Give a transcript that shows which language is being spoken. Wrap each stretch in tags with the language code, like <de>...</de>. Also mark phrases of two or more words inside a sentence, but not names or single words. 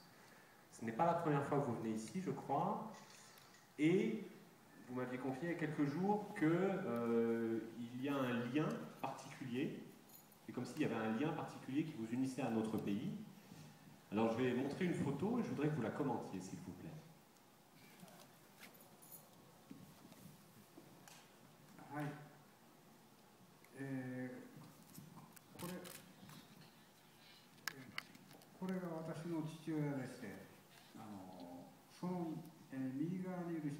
<fr>Ce n'est pas la première fois que vous venez ici, je crois, et vous m'aviez confié il y a quelques jours qu'il y a un lien particulier, c'est comme s'il y avait un lien particulier qui vous unissait à notre pays. Alors je vais montrer une photo et je voudrais que vous la commentiez, s'il vous plaît.</fr> <ja>これが私の父親でして、その、右側にいる人、</ja>